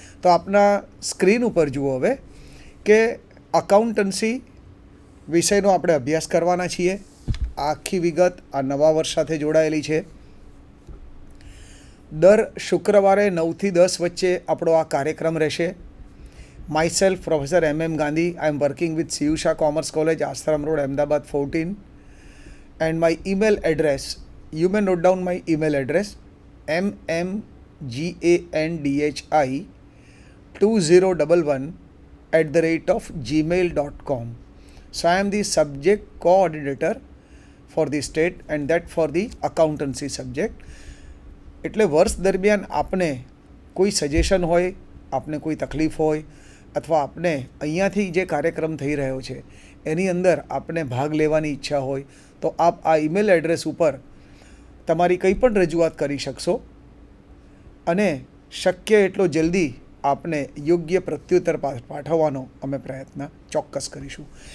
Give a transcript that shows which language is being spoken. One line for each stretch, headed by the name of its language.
Gujarati: તો આપના સ્ક્રીન ઉપર જુઓ હવે કે અકાઉન્ટન્સી વિષયનો આપણે અભ્યાસ કરવાના છીએ. આ આખી વિગત આ નવા વર્ષ સાથે જોડાયેલી છે. દર શુક્રવારે 9 થી 10 વચ્ચે આપણો આ કાર્યક્રમ રહેશે.
English: Myself, Professor M.M. Gandhi, I am working with Siyusha Commerce College, Ashram Road, Ahmedabad 14. And my email address, you may note down my email address, mmgandhi2011@gmail.com. So I am the subject coordinator for the state and that for the accountancy subject.
Gujarati: એટલે વર્ષ દરમિયાન આપને કોઈ suggestion હોય, આપને કોઈ તકલીફ હોય, અથવા આપને અહીંયાથી જે કાર્યક્રમ થઈ રહ્યો છે એની અંદર આપને ભાગ લેવાની ઈચ્છા હોય તો આપ આ ઈમેલ એડ્રેસ ઉપર તમારી કંઈ પણ રજૂઆત કરી શકશો અને શક્ય એટલો જલ્દી આપને યોગ્ય પ્રત્યુત્તર પાઠવવાનો અમે પ્રયત્ન ચોક્કસ કરીશું.